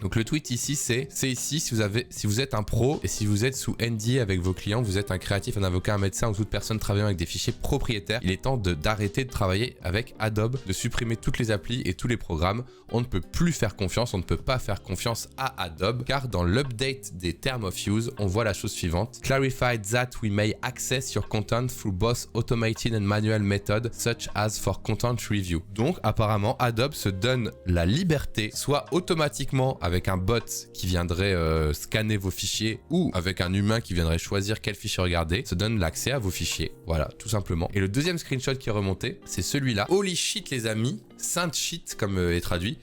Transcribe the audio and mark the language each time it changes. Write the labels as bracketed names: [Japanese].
[French] Donc le tweet ici c'est ici si vous êtes un pro et si vous êtes sous NDA avec vos clients, vous êtes un créatif, un avocat, un médecin ou toute personne travaillant avec des fichiers propriétaires, il est temps d'arrêter de travailler avec Adobe, de supprimer toutes les applis et tous les programmes. On ne peut plus faire confiance, on ne peut pas faire confiance à Adobe car dans l'update des terms of use, on voit la chose suivante. [English] Clarified that we may access your content through both automated and manual methods such as for content review. [French] Donc apparemment Adobe se donne la liberté, soit automatiquement avec un bot qui viendrait scanner vos fichiers ou avec un humain qui viendrait choisir quel fichier regarder, se donne l'accès à vos fichiers. Voilà, tout simplement. Et le deuxième screenshot qui est remonté, c'est celui-là. [English] Holy shit [French] les amis, sainte shit comme est traduit.